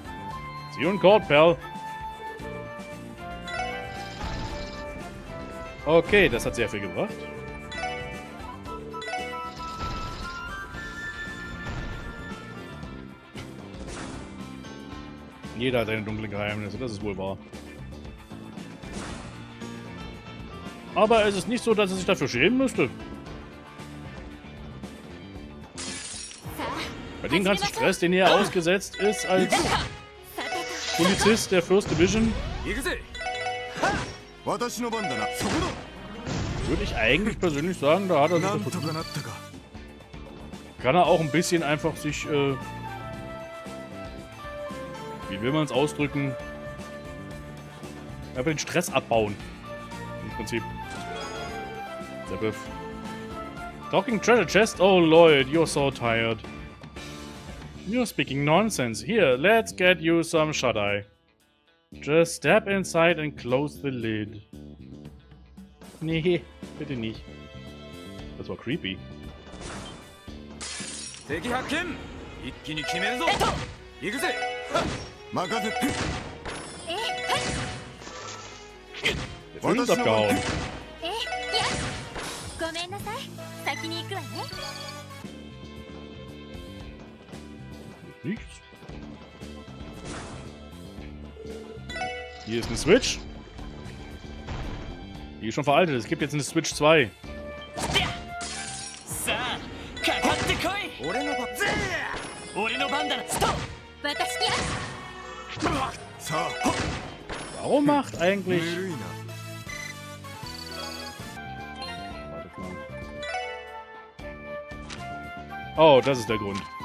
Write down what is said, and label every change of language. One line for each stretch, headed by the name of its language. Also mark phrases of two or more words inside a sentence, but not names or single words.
English: See you in court, pal.
German: Okay, das hat sehr viel gebracht. Jeder hat seine dunklen Geheimnisse, das ist wohl wahr. Aber es ist nicht so, dass er sich dafür schämen müsste. Bei dem ganzen Stress, den er ausgesetzt ist als Polizist der First Division,
Japanese: 行くぜ私の番だなそこ
German: würde ich eigentlich persönlich sagen, da hat er
Japanese: だ
German: sich
Japanese: なんと
German: dafür,
Japanese: かなったか
German: kann er auch ein bisschen einfach sich, wie will man es ausdrücken, einfach den Stress abbauen. Im Prinzip. Der Biff.
English: Talking treasure chest? Oh Lloyd, you're so tired. You're speaking nonsense. Here, let's get you some shut-eye. Just step inside and close the lid.
German: Nee, bitte nicht. Das war creepy.
Japanese: 敵発見一気に決めるぞ行くぜ任せて
German: Der Film ist abgehauen.
Japanese: いやごめんなさい先に行くわね
German: Nichts. Hier ist eine Switch. Die ist schon veraltet. Es gibt jetzt eine Switch 2.
Japanese: さあかかってこい俺の番俺の番だなストッ私やさあ
German: Warum macht
Japanese: ぬ
German: eigentlich...
Japanese: るいな
German: Wartet mal. Oh, das ist der Grund.